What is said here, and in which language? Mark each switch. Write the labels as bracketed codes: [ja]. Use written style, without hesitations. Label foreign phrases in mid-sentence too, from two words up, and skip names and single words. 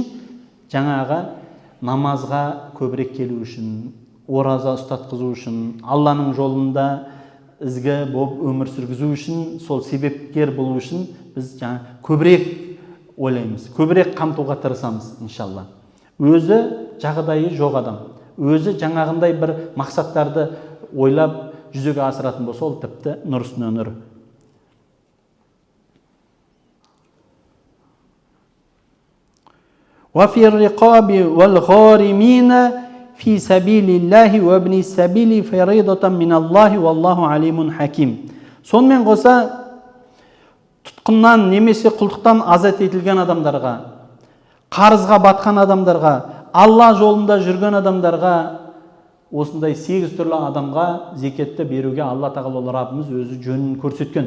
[kk] Жаңағы намазға көбірек келу үшін, ораза ұстатқызу үшін, Алланың жолында ізгі болып өмір сүргізу үшін, сол себепкер болу үшін біз көбірек ойлаймыз, көбірек қамтуға тырысамыз, иншалла. Өзі жағдайы жоқ адам, өзі жаңағындай бір мақсаттарды ойлап жүзеге асыратын болса, ол тіпті нұр үстіне нұр. [ar] وفي الرقاب والغارمين في سبيل الله وابن السبيل فريضة من الله والله عليم حكيم. [kk] Сонымен қоса тұтқыннан немесе құлдықтан азат етілген адамдарға, қарызға батқан адамдарға, Алла жолында жүрген адамдарға, осындай 8 түрлі адамға зекетті беруге Алла тағала Раббымыз өзі жөнін көрсеткен.